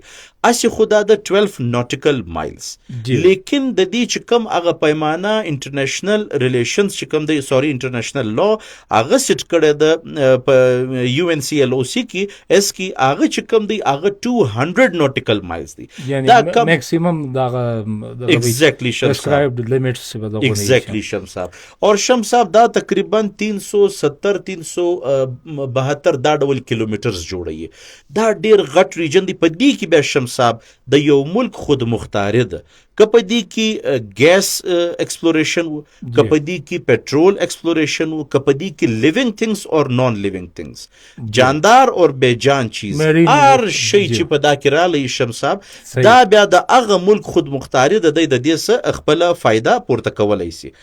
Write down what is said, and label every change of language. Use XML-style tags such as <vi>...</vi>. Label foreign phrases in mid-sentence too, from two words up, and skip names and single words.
<ps>اسی خدا د 12</ps> <en>nautical miles</en> <ps>لیکن د دې چې کوم هغه پیمانه</ps> <en>international relations</en> <ps>چې کوم دی سوري</ps> <en>international law</en> <ps>هغه سیټ کړی ده په UNCLOC کې اس کې هغه چې کوم دی هغه 200</ps> <en>nautical miles</en> <ps>دی دا میکسیمم دا</ps> <en>prescribed limits exactly</en> <ps>شمس صاحب. اور شمس صاحب دا تقریبا 370 372 دا ډول کیلومترز جوړوي. دا ډیر غټ ریجن دی. په دې کې بیا شمس صاحب د یو ملک خود مختار ده که په دې کې ګیس ایکسپلوریشن و که په دې کې پیټرول ایکسپلوریشن و که په دې کې</ps> <en>living things</en> <ps>اور</ps> <en>non living things</en> <ur>جاندار اور بے جان چیز</ur> <ps>هر شی چې په دا کې رالی شمس صاحب دا بیا د هغه ملک خود مختاری د دې څخه خپل فایده پورته کولای سي.</ps>